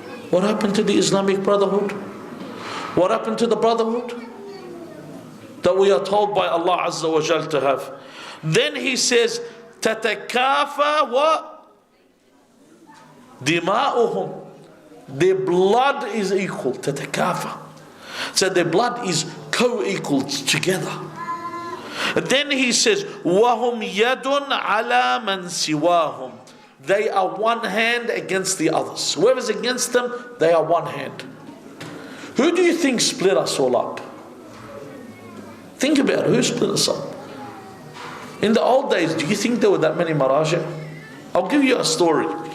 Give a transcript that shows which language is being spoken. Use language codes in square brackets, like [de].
[en] What happened to the Islamic Brotherhood? What happened to the Brotherhood that we are told by Allah Azza wa Jal to have? Then he says, tatakafa what? Dima'uhum. Their blood is equal. Tatakafa. So their blood is co-equal together. And then he says, [ar] وَهُمْ يَدٌ عَلَى مَنْ سِوَاهُمْ. [en] They are one hand against the others. Whoever's against them, they are one hand. Who do you think split us all up? Think about it. Who split us up? In the old days, do you think there were that many maraja? I'll give you a story.